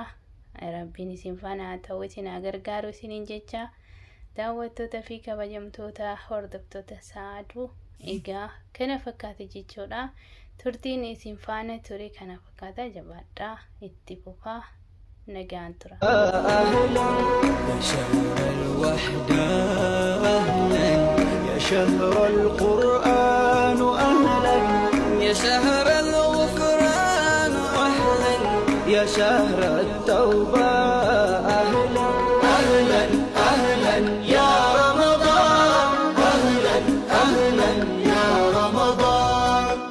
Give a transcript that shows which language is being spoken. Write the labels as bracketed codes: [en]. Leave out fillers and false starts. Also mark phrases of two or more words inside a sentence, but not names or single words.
[om] Rabbiin isin faana haa ta'u, isin haa gargaaru isiniin jecha. Daawwattoota fi kabajamtoota hordoftoota Sa'aduu egaa kana fakkaate jechuudha. Turtiin isin faana ture kana fakkaata. Jabaadhaa, itti fufaa, nagaan tura. [ar] يا شهر القرآن أهلا يا شهر الغفران أهلا يا شهر التوبة أهلا أهلا أهلا يا رمضان أهلا أهلا يا رمضان